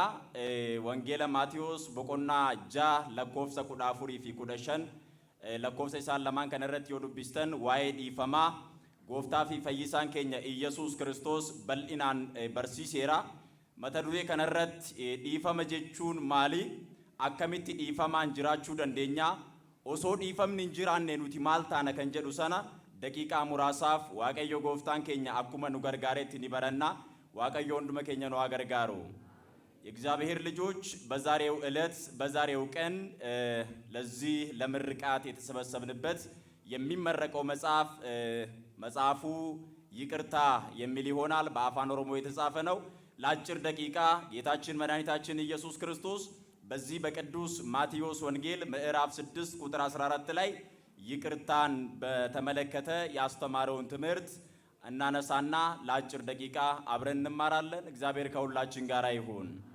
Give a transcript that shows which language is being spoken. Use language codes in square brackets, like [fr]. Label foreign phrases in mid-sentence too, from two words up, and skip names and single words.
[om] Wangeela Maatiyos boqonnaa 6 lakkoofsa 14 fi 15 lakkoofsa isaan lamaan kana irratti yoo dubbistan waa'ee dhiifamaa Gooftaa fi Fayyisaan keenya Iyyesuus Kiristoos bal'inaan barsiiseera. Mata duree kana irratti dhiifama jechuun maali? Akkamitti dhiifamaan jiraachuu dandeenya? Osoo dhiifamni hin jiraanne nuti maal taana kan jedhu sana daqiiqaa muraasaaf Waaqayyo Gooftaan keenya akkuma nu gargaaretti ni baranna. [am] Waaqayyo ወንድመ ከኛ ነው አገርጋሩ የእግዚአብሔር ልጆች በዛሬው ዕለት በዛሬው ቀን ለዚህ ለምርቃት የተሰበሰብንበት የሚመረቀው መጽሐፉ ይቅርታ የሚል ይሆናል። በአፋን ኦሮሞ የተጻፈ ነው። ለአጭር ደቂቃ ጌታችን መድኃኒታችን ኢየሱስ ክርስቶስ በዚህ በቅዱስ ማቴዎስ ወንጌል ምዕራፍ 6 ቁጥር 14 ላይ ይቅርታን በተመለከተ ያስተማረውን ትምህርት እናነሳና ለአጭር ደቂቃ አብረን እንማራለን። እግዚአብሔር ከሁላችን ጋር ይሁን።